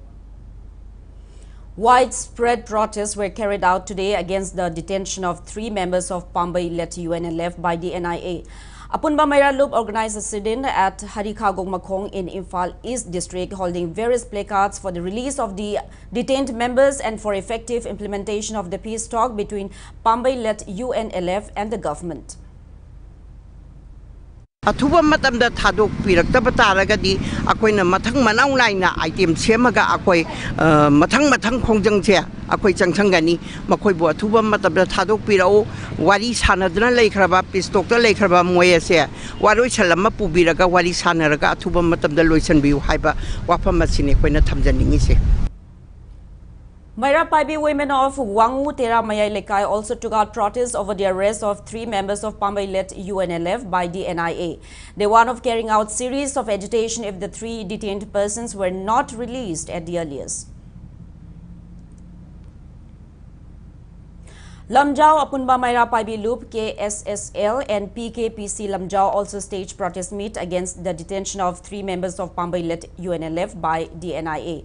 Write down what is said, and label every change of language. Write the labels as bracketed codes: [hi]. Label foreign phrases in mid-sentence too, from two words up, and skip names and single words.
[en] Widespread protests were carried out today against the detention of 3 members of Pambai-led UNLF by the NIA. Apunba Maira Loop organized a sit-in at Harikagong Makhong in Imphal East District, holding various placards for the release of the detained members and for effective implementation of the peace talk between Pambai-led UNLF and the government. [mni] Athuba matamda thadok pirakta taragadi akoina mathang manau naina item semaga akoi mathang khongjang che akoi changchangani makoi bo athuba matamda thadok pirao wari sanadna leikraba pistokta leikraba moyese waroi chalama pubiraga wari sanaraga athuba matamda loisan biu haiba wafam masine koina thamjaningi se. [en] Maira Paibi women of Wangu Tera Mayai Lekai also took out protests over the arrest of 3 members of Pambai-led UNLF by the NIA. They warned of carrying out series of agitation if the 3 detained persons were not released at the earliest. Lamjao Apunba Maira Paibi Loop, KSSL and PKPC Lamjao also staged protest meet against the detention of 3 members of Pambai-led UNLF by the NIA.